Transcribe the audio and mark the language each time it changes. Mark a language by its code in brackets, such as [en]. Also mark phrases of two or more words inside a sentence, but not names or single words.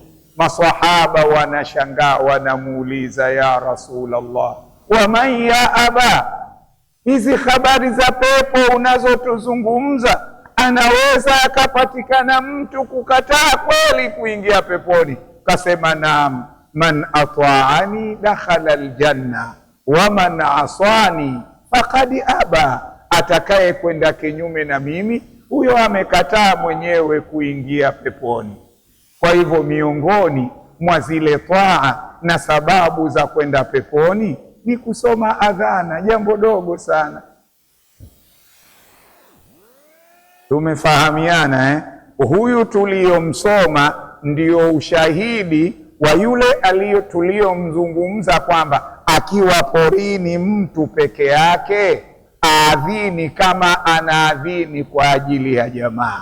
[sw] Masahaba wanashangaa, wanamuuliza [ar] يا رسول الله, ومن يأبى, [sw] hizi habari za pepo unazotuzungumza, anaweza akapatikana mtu kukataa kweli kuingia peponi? Kasema naam, [ar] من أطاعني دخل الجنة ومن عصاني فقد أبى, [sw] atakaye kwenda kinyume na mimi, huyo amekataa mwenyewe kuingia peponi. Kwa hivyo miongoni mwa zile taa na sababu za kwenda peponi ni kusoma adhana, jambo dogo sana. Tumefahamiana Huyu tuliyomsoma ndio ushahidi wa yule tuliyomzungumza kwamba akiwa porini mtu peke yake aadhini kama anaadhini kwa ajili ya jamaa.